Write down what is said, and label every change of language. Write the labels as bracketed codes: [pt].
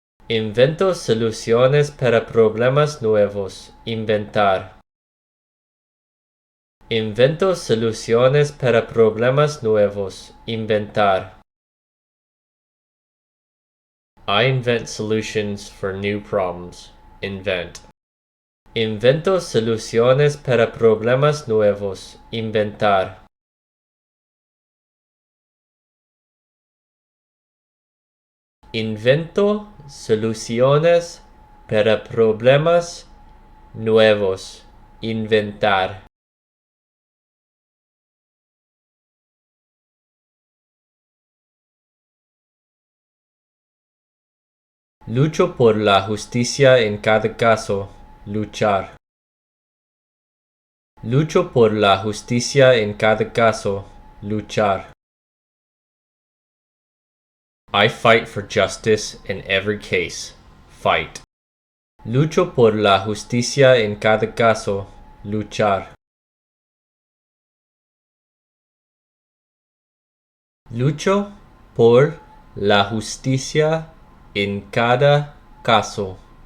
[es] Invento soluciones para problemas nuevos. Inventar. Invento soluciones para problemas nuevos. Inventar. [en] I invent solutions for new problems. Invent. [es] Invento soluciones para problemas nuevos. Inventar. Invento soluciones para problemas nuevos. Inventar. Lucho por la justicia en cada caso. Luchar. Lucho por la justicia en cada caso. Luchar. [en] I fight for justice in every case. Fight. [es] Lucho por la justicia en cada caso. Luchar. Lucho por la justicia en cada caso.